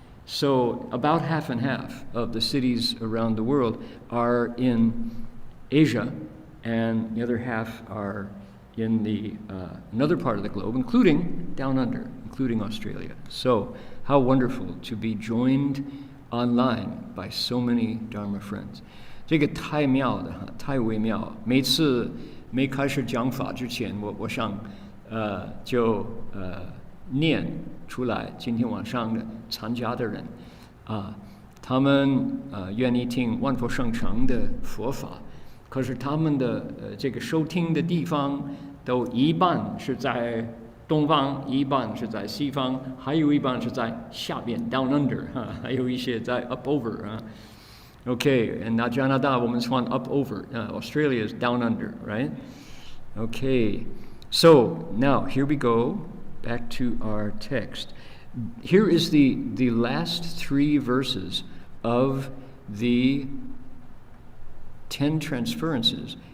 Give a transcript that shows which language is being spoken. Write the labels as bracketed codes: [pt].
[en] So about half and half of the cities around the world are in Asia, and the other half are in the another part of the globe, including down under, including Australia. So how wonderful to be joined online by so many Dharma friends. [zh] 这个太妙了，太微妙。每次没开始讲法之前，我想就念出来今天晚上的参加的人他们愿意听万佛圣城的佛法。可是他们的这个收听的地方都一半是在东方，一半是在西方，还有一半是在下边 down under 还有一些在 [en] up over Okay, and [zh] 加拿大我们算 up over. [en] Australia is down under, right? Okay, so now here we go back to our text. Here is the last 3 verses of the 10 transferences.